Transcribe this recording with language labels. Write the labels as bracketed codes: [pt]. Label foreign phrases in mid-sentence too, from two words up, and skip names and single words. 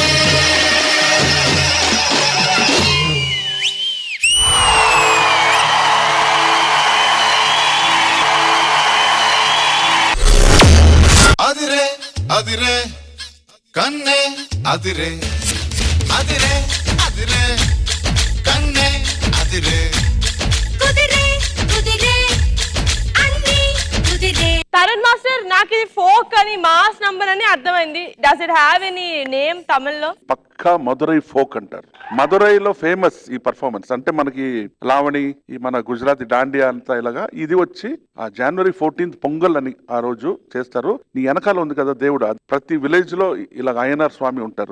[ta] அதிரே அதிரே கண்ணே அதிரே அதிரே அதிரே கண்ணே அதிரே. [te] కుదిరే కుదిరే అన్ని కుదిరే. తరుణ్ మాస్టర్ నాకు ఇది ఫోక్ అని [en] mass number [te] అని అర్థమైంది. [en] Does it have any name తమిళ్లో? [te] పక్కా మదురై ఫోక్ అంటారు. మదురైలో ఫేమస్ ఈ పర్ఫార్మెన్స్. అంటే మనకి లావణి, ఈ మన గుజరాతీ దాండియా అంతా ఇలాగా, ఇది వచ్చి ఆ January 14th పొంగల్ అని ఆ రోజు చేస్తారు. నీ వెనకాల ఉంది కదా దేవుడు, ప్రతి విలేజ్ లో ఇలా అయ్యనార్ స్వామి ఉంటారు.